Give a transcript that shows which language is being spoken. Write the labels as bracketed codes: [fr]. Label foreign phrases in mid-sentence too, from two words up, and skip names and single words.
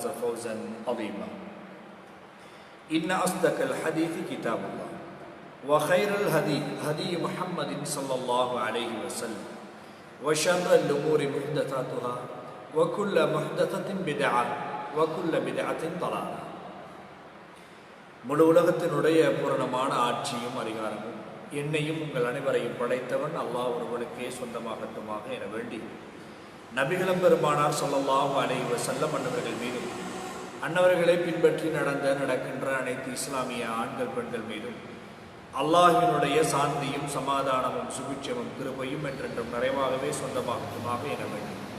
[ar] فوزا عظيما إن أصدق الحديث كتاب الله وخير الهدي هدي محمد صلى الله عليه وسلم وشر الأمور محدثاتها وكل محدثة بدعة وكل بدعة ضلالة [ta] முழு உலகத்தினுடைய பூரணமான ஆட்சியும் அதிகாரமும் என்னையும் உங்கள் அனைவரையும் படைத்தவன் அல்லாஹ் ஒருவனுக்கே சொந்தமாகட்டுமாக என வேண்டி நபிகளம் பெருமானார் [ar] صلى الله عليه وسلم [ta] அன்னவர்கள் மீதும் அன்னவர்களை பின்பற்றி நடக்கின்ற அனைத்து இஸ்லாமிய ஆண்கள் பெண்கள் மீதும் அல்லாஹ்வினுடைய சாந்தியும் சமாதானமும் சுபிட்சமும் கிருபையும் என்றென்றும் நிறைவாகவே சொந்தமாகட்டுமாக என வேண்டி